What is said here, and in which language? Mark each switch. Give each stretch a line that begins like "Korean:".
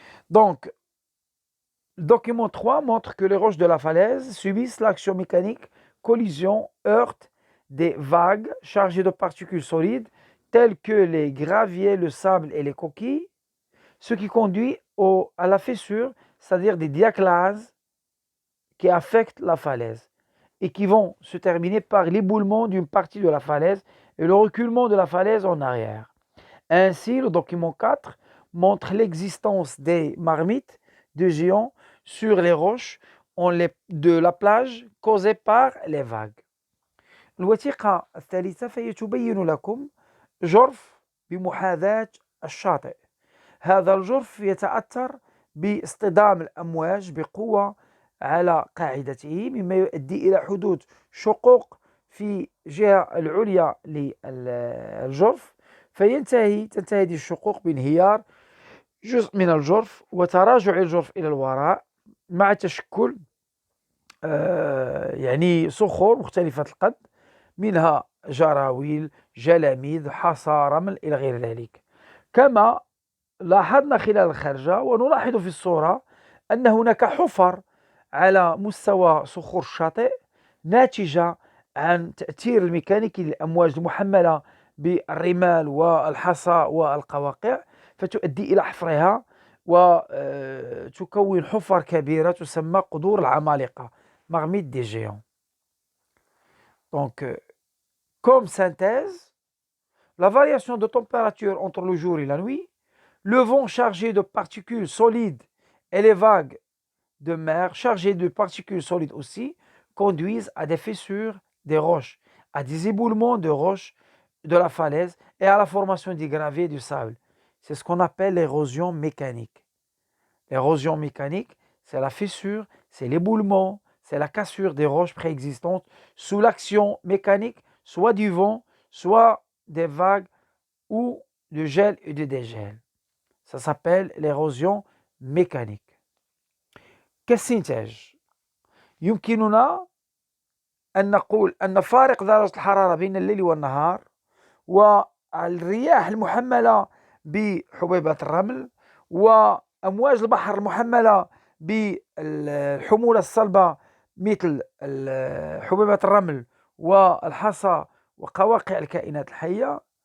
French: Donc, le document 3 montre que les roches de la falaise subissent l'action mécanique, collision, heurte des vagues chargées de particules solides telles que les graviers, le sable et les coquilles, ce qui conduit à la fissure, c'est-à-dire des diaclases qui affectent la falaise et qui vont se terminer par l'éboulement d'une partie de la falaise et le reculement de la falaise en arrière. Ainsi, le document 4 montre l'existence des marmites de géants sur les roches de la plage causées par les vagues.
Arabic: الوثيقة الثالثة فهي تبين لكم جرف بمحاذاة الشاطئ. هذا الجرف يتأثر باصطدام الأمواج بقوة على قاعدته مما يؤدي إلى حدوث شقوق في الجهة العليا للجرف تنتهي هذه الشقوق بانهيار جزء من الجرف وتراجع الجرف إلى الوراء مع تشكل يعني صخور مختلفة القد منها جراويل، جلاميذ، حصى، رمل إلى غير ذلك. كما لاحظنا خلال الخرجة ونلاحظ في الصورة أن هناك حفر على مستوى صخور الشاطئ ناتجة عن تأثير الميكانيكي للأمواج المحملة بالرمال والحصى والقواقع فتؤدي إلى حفرها وتكون حفر كبيرة تسمى قدور العمالقة
French: marmite des géants. Donc, comme synthèse, la variation de température entre le jour et la nuit, le vent chargé de particules solides et les vagues de mer chargées de particules solides aussi conduisent à des fissures des roches, à des éboulements de roches de la falaise et à la formation des graviers et du sable. C'est ce qu'on appelle l'érosion mécanique. L'érosion mécanique, c'est la fissure, c'est l'éboulement, c'est la cassure des roches préexistantes sous l'action mécanique, soit du vent, soit des vagues ou du gel et du dégel. Ça s'appelle l'érosion mécanique.
Arabic: كالسينتاج يمكننا أن نقول أن فارق درجة الحرارة بين الليل والنهار والرياح المحملة بحبيبات الرمل وأمواج البحر المحملة بالحمولة الصلبة مثل حبيبات الرمل والحصى وقواقع الكائنات الحية